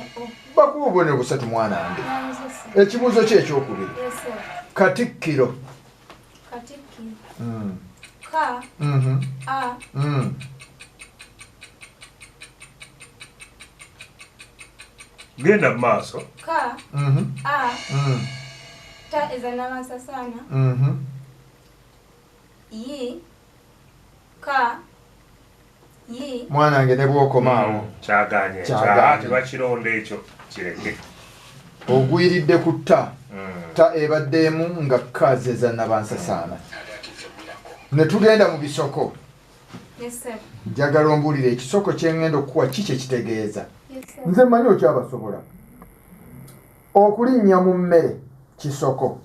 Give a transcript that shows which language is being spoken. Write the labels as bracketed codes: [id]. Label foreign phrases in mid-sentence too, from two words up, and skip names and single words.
[lg] bakuwa obubonero busatu mwanange ekibuuzo kye ekyokubiri Katikkiro ka genda mu maaso ka ta ezannabansa sana yi ka yi mwanange ne bwokomaawo kyaganye tebakironda ekyo kireke ogwiridde ku ta ebaddeemu nga kazi ezannabansasaana ne tugenda mu bisoko njagala ombuulire ekisoko kyengenda okukuwa kiki ekitegeeza nze mmanyi okyabasobola okulinnya mu mmere kisoko